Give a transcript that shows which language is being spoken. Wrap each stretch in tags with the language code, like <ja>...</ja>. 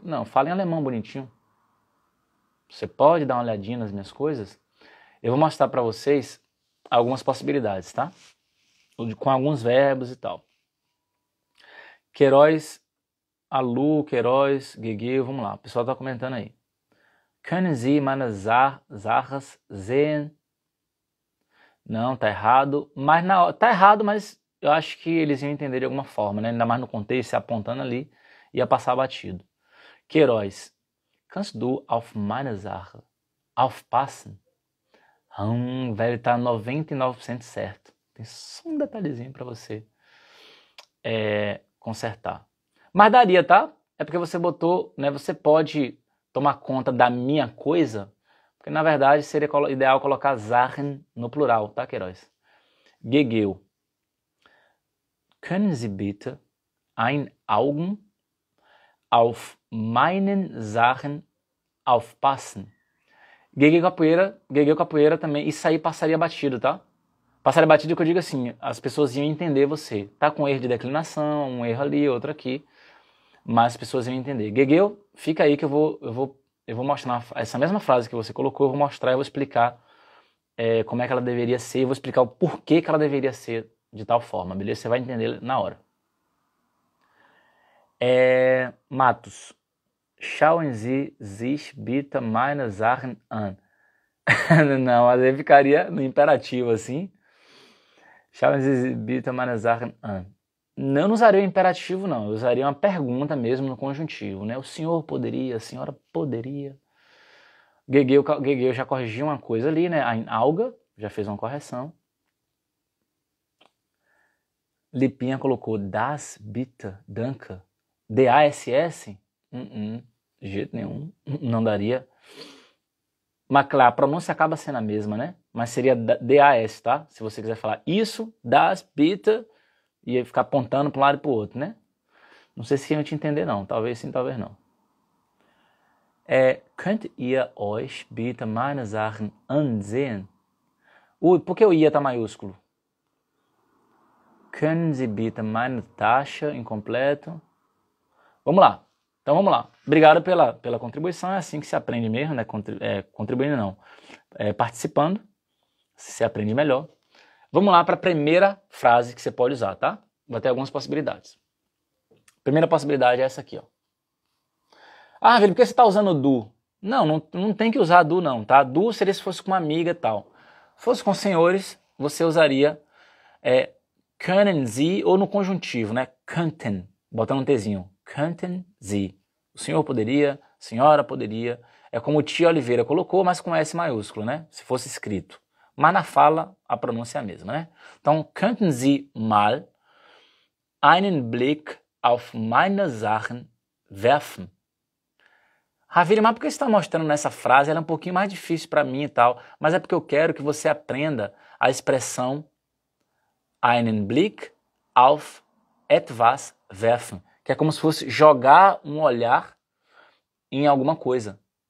<pt>Não, fala em alemão bonitinho. Você pode dar uma olhadinha nas minhas coisas? Eu vou mostrar pra vocês algumas possibilidades, tá? Com alguns verbos e tal. Queiroz, Alu, Queiroz, Gegeu, vamos lá. O pessoal tá comentando aí.</pt> <de>Können Sie meine Sachen sehen?</de> <pt>Não, tá errado. Mas tá errado, mas eu acho que eles iam entender de alguma forma, né? Ainda mais no contexto, apontando ali, ia passar batido.</pt> <de>Queiroz, kannst du auf meine Sache aufpassen?</de> <pt>Velho, tá 99% certo. Tem só um detalhezinho pra você consertar. Mas daria, tá? É porque você botou, né? Você pode tomar conta da minha coisa, porque na verdade seria ideal colocar Sachen no plural, tá, Queiroz? Gegeu.</pt> <de>Können Sie bitte ein Augen auf meinen Sachen aufpassen?</de> <pt>Gegeu capoeira também, isso aí passaria batido, tá? Passaria batido que eu digo assim, as pessoas iam entender você. Tá com erro de declinação, um erro ali, outro aqui, mas as pessoas iam entender. Gegeu, fica aí que eu vou mostrar essa mesma frase que você colocou, eu vou mostrar e vou explicar como é que ela deveria ser, eu vou explicar o porquê que ela deveria ser de tal forma, beleza? Você vai entender na hora. Matos.</pt> <de>Schauen Sie sich bitte meine Sachen an.</de> <pt>Não, mas aí ficaria no imperativo assim.</pt> <de>Schauen Sie bitte meine Sachen an.</de> <pt>Não usaria o imperativo, não. Eu usaria uma pergunta mesmo no conjuntivo, né? O senhor poderia, a senhora poderia. Gegeu já corrigiu uma coisa ali, né? Ein Auge já fez uma correção. Lipinha colocou</pt> <de>das bitte, danke.</de> <pt>DASS? De jeito nenhum, não daria. Mas claro, a pronúncia acaba sendo a mesma, né? Mas seria DAS, tá? Se você quiser falar isso,</pt> <de>das, bitte,</de> <pt>e ficar apontando para um lado e para o outro, né? Não sei se iam te entender não, talvez sim, talvez não.</pt> <de>Könnt ihr euch bitte meine Sachen ansehen?</de> <pt>Ui, por que o ia tá maiúsculo?</pt> <de>Können Sie bitte meine Tasche</de> <pt>incompleto? Vamos lá. Então vamos lá. Obrigado pela contribuição. É assim que se aprende mesmo, né? Contribuindo não. Participando. Se aprende melhor. Vamos lá para a primeira frase que você pode usar, tá? Vai ter algumas possibilidades. Primeira possibilidade é essa aqui, ó. Ah, velho, por que você está usando do? Não tem que usar do não, tá? Do seria se fosse com uma amiga e tal. Se fosse com senhores, você usaria</pt> <de>können Sie</de> <pt>ou no conjuntivo, né? Könnten, botando um Tzinho.</pt> <de>Könnten Sie.</de> <pt>O senhor poderia, a senhora poderia. É como o tio Oliveira colocou, mas com S maiúsculo, né? Se fosse escrito. Mas na fala, a pronúncia é a mesma, né?</pt> <de>Então, könnten Sie mal einen Blick auf meine Sachen werfen?</de> <pt>Ravili, mas por que você está mostrando nessa frase? Ela é um pouquinho mais difícil para mim e tal. Mas é porque eu quero que você aprenda a expressão</pt> <de>einen Blick auf etwas werfen,</de> <pt>que é como se fosse jogar um olhar em alguma coisa.</pt>